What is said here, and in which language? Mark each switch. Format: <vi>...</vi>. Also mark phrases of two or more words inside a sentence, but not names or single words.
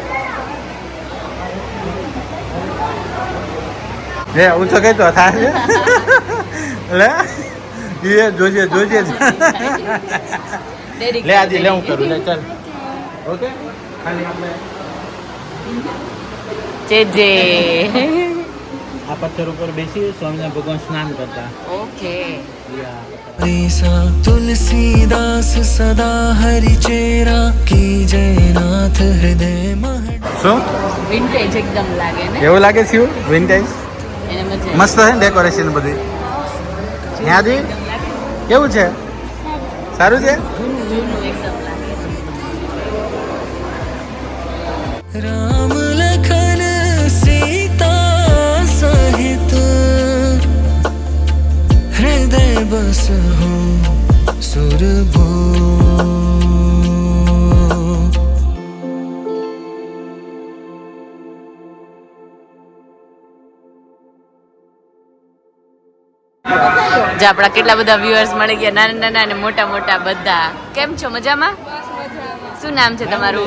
<gu>હે ઊંચો કઈ તો થાય લે એ જોજે જોજે લે આજે લે હું કરું લે ચાલ ઓકે ખાલી આપણે જે આ પથ્થર ઉપર બેસી સ્વામિનારાયણ ભગવાન સ્નાન કરતા. ઓકે</gu> <awa>ऐसा तुलसीदास सदा हरि चेरा की जयनाथ हृदय मह.</awa> <gu>શું વિન્ટેજ એકદમ લાગે ને એવું લાગે છે વિન્ટેજ એને મજા મસ્ત છે ને ડેકોરેશન બધું ત્યાંથી કેવું છે સારું છે જૂનું એકદમ લાગે</gu> <awa>राम लखन सीता सहित हृदय बस हो सुरभो.</awa> <gu>જે આપણા કેટલા બધા વ્યુઅર્સ મળી ગયા નાના નાના અને મોટા મોટા બધા. કેમ છો મજામાં? શું નામ છે તમારું?</gu>